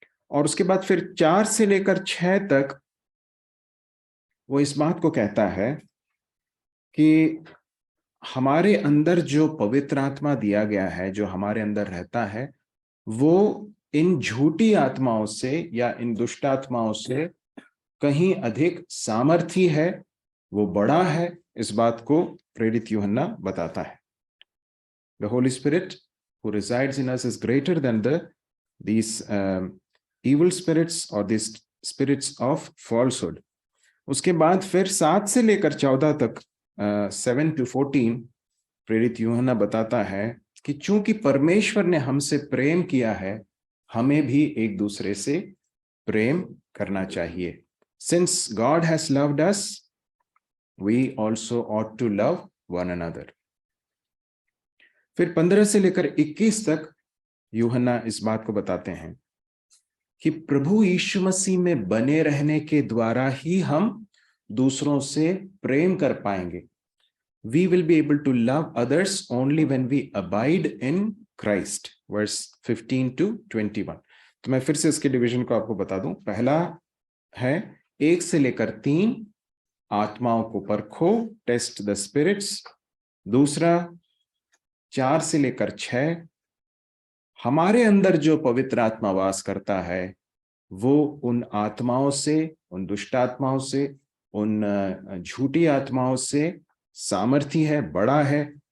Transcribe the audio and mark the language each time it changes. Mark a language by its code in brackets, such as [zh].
[hi] और उसके बाद फिर 4 से लेकर 6 तक वो इस बात को कहता है कि हमारे अंदर जो पवित्र आत्मा दिया गया है, जो हमारे अंदर रहता है, वो इन झूठी आत्माओं से या इन दुष्ट आत्माओं से कहीं अधिक सामर्थी है, वो बड़ा है। इस बात को प्रेरित यूहन्ना बताता है। [en] The Holy Spirit who resides in us is greater than these evil spirits or these spirits of falsehood. [hi] उसके बाद फिर 7 से लेकर 14 तक [en] 7 to 14 [hi] प्रेरित यूहन्ना बताता है कि चूंकि परमेश्वर ने हमसे प्रेम किया है, हमें भी एक दूसरे से प्रेम करना चाहिए। [en] Since God has loved us, we also ought to love one another. [hi] फिर 15 से लेकर 21 तक यूहन्ना इस बात को बताते हैं कि प्रभु यीशु मसीह में बने रहने के द्वारा ही हम दूसरों से प्रेम कर पाएंगे। [en] We will be able to love others only when we abide in Christ. Verse 15 to 21. [hi] तो मैं फिर से इसके डिवीजन को आपको बता दूं। पहला है 1 से लेकर 3, आत्माओं को परखो, [en] Test the spirits. [hi] दूसरा 4 से लेकर 6, हमारे अंदर जो पवित्र आत्मा वास करता है वो उन आत्माओं से, उन दुष्ट आत्माओं से, उन झूठी आत्माओं से सामर्थी है, बड़ा है।